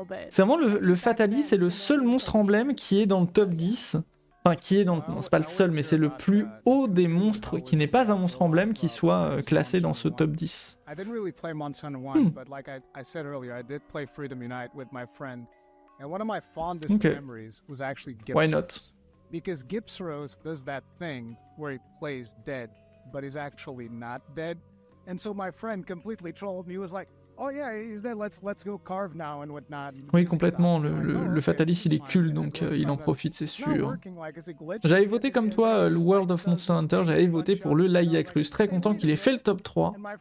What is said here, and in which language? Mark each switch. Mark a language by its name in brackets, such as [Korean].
[French] C'est vraiment le Fatalis, c'est le seul monstre emblème qui est dans le top 10. Enfin, qui est dans. Non, c'est pas le seul, mais c'est le plus haut des monstres qui n'est pas un monstre emblème qui soit classé dans ce top 10. [English] I didn't really play Monster Hunter 1, but like I said earlier, I did play Freedom Unite with my friend. And one of my fondest memories was actually Gipsros. Why not? Because Gipsros does that thing where he plays dead, but he's actually not dead. And so my friend completely trolled me. He was like, oh yeah, he's dead, let's go carve now and whatnot. [French] Oui, complètement. Le Fatalis, il est cool, donc il en profite, c'est sûr. J'avais voté comme toi le World of Monster Hunter, j'avais voté pour le Lagiacrus. Très content qu'il ait fait le top 3.